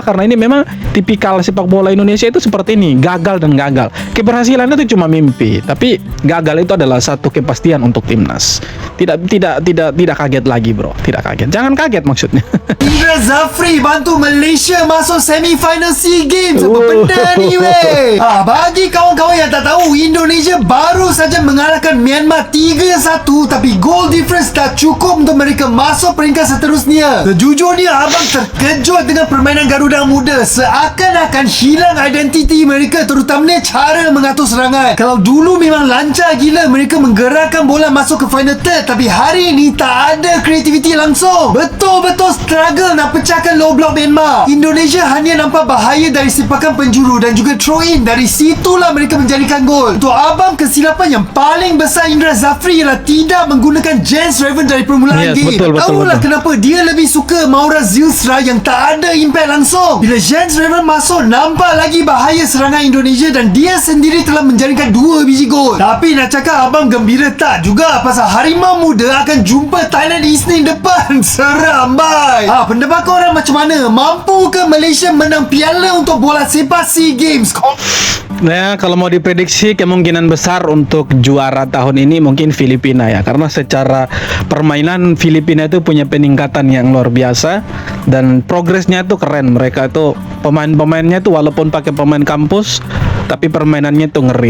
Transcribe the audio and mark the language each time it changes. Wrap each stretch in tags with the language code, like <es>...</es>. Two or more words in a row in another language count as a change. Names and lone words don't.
<id>Karena ini memang tipikal sepak bola Indonesia itu seperti ini, gagal dan gagal. Keberhasilan itu cuma mimpi, tapi gagal itu adalah satu kepastian untuk timnas. Tidak kaget lagi bro, tidak kaget. Jangan kaget maksudnya.</id> <ms>Indra Zafri bantu Malaysia masuk semifinal SEA Games. Apa benda ni weh? Bagi kawan-kawan yang tak tahu, Indonesia baru saja mengalahkan Myanmar 3-1, tapi</ms> <en>goal difference</en> <ms>tak cukup untuk mereka masuk peringkat seterusnya. Sejujurnya abang terkejut dengan permainan Garuda Muda. Seakan-akan hilang identiti mereka, terutamanya cara mengatur serangan. Kalau dulu memang lancar gila mereka menggerakkan bola masuk ke</ms> <en>final third,</en> <ms>tapi hari ini tak ada kreativiti langsung. Betul-betul struggle nak pecahkan</ms> <en>low block</en> <ms>Myanmar. Indonesia hanya nampak bahaya dari sepakan penjuru dan juga</ms> <en>throw in.</en> <ms>Dari situlah mereka menjadikan gol. Untuk abang, kesilapan yang paling besar Indra Zafri ialah tidak menggunakan Jens Raven dari permulaan game. Tahulah kenapa dia lebih suka Maura Zilstra yang tak ada impact langsung. Bila Jens Raven masuk, nampak lagi bahaya serangan Indonesia dan dia sendiri telah menjaringkan 2 biji gol. Tapi nak cakap abang gembira tak juga, pasal Harimau Muda akan jumpa Thailand Isnin depan. Seram bye. Pendapat korang macam mana? Mampu ke Malaysia menang piala untuk bola sepak SEA Games?</ms> <id>Nah, kalau mau diprediksi kemungkinan besar untuk juara tahun ini mungkin Filipina ya, karena secara permainan Filipina itu punya peningkatan yang luar biasa dan progresnya itu keren. Mereka itu pemain-pemainnya itu walaupun pakai pemain kampus, tapi permainannya itu ngeri.</id>